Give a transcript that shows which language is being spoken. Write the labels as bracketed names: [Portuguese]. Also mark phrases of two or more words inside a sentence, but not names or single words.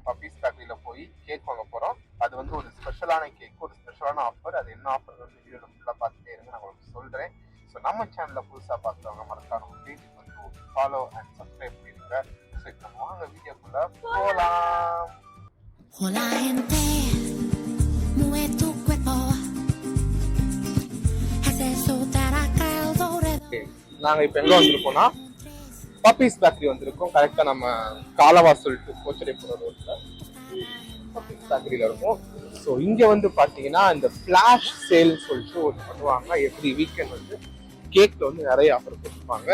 [Tamil] பப்பீஸ் பேக்கரியில் போய் கேக் வாங்க போகிறோம். அது வந்து ஒரு ஸ்பெஷலான கேக், ஒரு ஸ்பெஷலான ஆஃபர். அது என்ன ஆஃபர் வந்து வீடியோவில் ஃபுல்லாக பார்த்துட்டே இருங்க, நான் உங்களுக்கு சொல்கிறேன். ஸோ நம்ம சேனலில் புதுசாக பார்க்குறவங்க மறக்காம பேஜுக்கு வந்து ஒரு [English] follow and subscribe [Tamil] பண்ணிடுங்க. ஸோ இப்போ நம்ம வாங்க வீடியோக்குள்ள போகலாம். [Spanish] Hola gente, mueve tu cuerpo, haz eso para calor. [Tamil] நாங்க இப்ப எங்க வந்திருக்கோம்னா பப்பீஸ் பேக்கரி வந்திருக்கோம். கரெக்டா நம்ம காலவாசல் டு கோச்சடைப்புற ரோட்ல பப்பீஸ் பேக்கரியில இருக்கும். ஸோ இங்க வந்து பாத்தீங்கன்னா இந்த [English] flash sale [Tamil] சொல்லிட்டு ஒன்று பண்ணுவாங்க. [English] every weekend [Tamil] வந்து கேக்ல வந்து நிறைய ஆஃபர் போட்டிருப்பாங்க.